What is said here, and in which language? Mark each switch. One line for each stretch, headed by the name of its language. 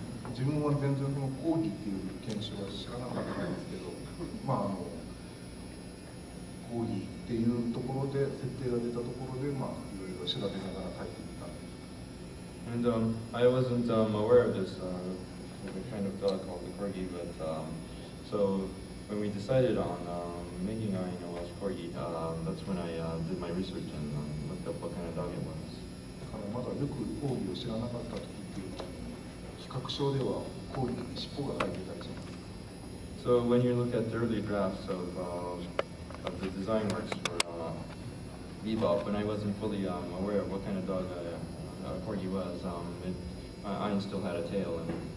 Japanese: 自分は全然そのコーギっていう犬種は知らなかったんですけど、コーギっていうところで設定が出たところで、いろいろ調べながら書いてみた。
English: And I wasn't aware of this kind of dog called the Corgi, but so when we decided on making a Welsh Corgi, that's when I did my research and looked up what kind of dog it was.
Japanese: だからまだよくコーギを知らなかった時っていうのは、企画書ではコーギに尻尾が生えてたりします。
English: So when you look at the early drafts of the design works for Bebop, when I wasn't fully aware of what kind of dog a Corgi was, Ein still had a tail and